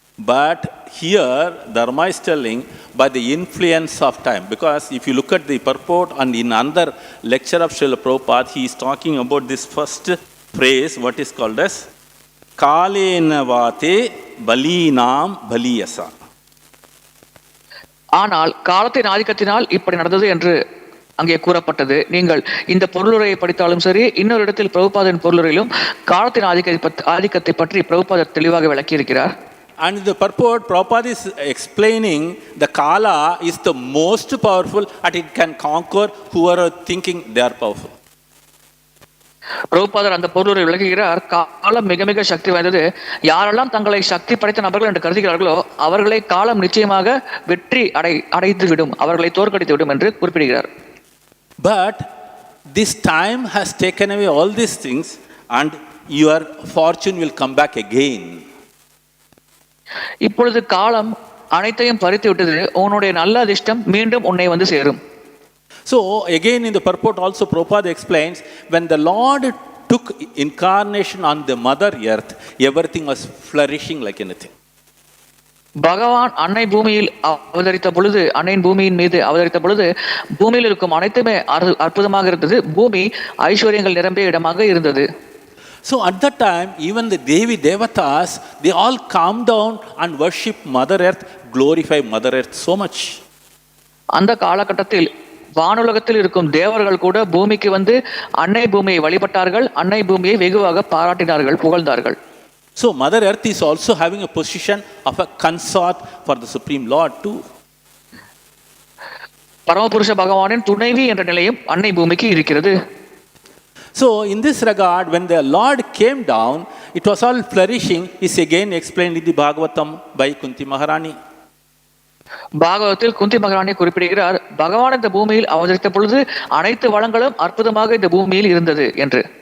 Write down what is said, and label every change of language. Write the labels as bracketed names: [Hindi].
[English] But here Dharma is telling by the influence of time, because if you look at the purport and in another lecture of Srila Prabhupada, he is talking about this first phrase, what is called as [Sanskrit] kālena balīnām balīyasā. [Tamil] ஆனால் காலத்தின் ஆதிக்கத்தினால் இப்படி நடந்தது என்று அங்கே கூறப்பட்டது. நீங்கள் இந்த பொருளுரையை படித்தாலும் சரி, இன்னொரு இடத்தில் பிரபுபாதன் பொருளுரையிலும் காலத்தின் ஆதிக்கத்தை பற்றி பிரபுபாதர் தெளிவாக விளக்கியிருக்கிறார். [English] And the purport, Prabhupada is explaining the Kala is the most powerful and it can conquer whoever thinking they are powerful. [Tamil] பிரபுபாதர் அந்த பொருளுரை விளக்குகிறார். காலம் மிக மிக சக்தி வாய்ந்தது. யாரெல்லாம் தங்களை சக்தி படைத்த நபர்கள் என்று கருதுகிறார்களோ அவர்களை காலம் நிச்சயமாக வெற்றி அடைத்து விடும், அவர்களை தோற்கடித்து விடும் என்று குறிப்பிடுகிறார். [English] But this time has taken away all these things and your fortune will come back again. [Tamil] இப்பொழுது காலம் அனைத்தையும் பறித்து விட்டது, உன்னுடைய நல்ல அதிர்ஷ்டம் மீண்டும் உன்னை வந்து சேரும். [English] So again in the purport also Prabhupada explains, when the Lord took incarnation on the Mother Earth, everything was flourishing like anything. [Tamil] பகவான் அன்னை பூமியில் அவதரித்த பொழுது, அன்னையின் பூமியின் மீது அவதரித்த பொழுது பூமியில் இருக்கும் அனைத்துமே அற்புதமாக இருந்தது. பூமி ஐஸ்வர்யங்கள் நிரம்பிய இடமாக இருந்தது. [English] So at that time, even the Devi Devatas, they all calm down and worship Mother Earth, glorify Mother Earth so much. [Tamil] அந்த காலகட்டத்தில் வானுலகத்தில் இருக்கும் தேவர்கள் கூட பூமிக்கு வந்து அன்னை பூமியை வழிபட்டார்கள், அன்னை பூமியை வெகுவாக பாராட்டினார்கள், புகழ்ந்தார்கள். [English] So Mother Earth is also having a position of a consort for the Supreme Lord too. [Tamil] பரமபுருஷ பகவானின் துணைவி என்ற நிலையும் அன்னை பூமிக்கு இருக்கிறது. [English] So in this regard, when the Lord came down, it was all flourishing, is again explained in the Bhagavatam by Kunti Maharani. [Tamil] பாகவத்தில் குந்தி மகாராணி குறிப்பிடுகிறார், பகவான் இந்த பூமியில் அவதரித்த பொழுது அனைத்து வளங்களும் அற்புதமாக இந்த பூமியில் இருந்தது என்று.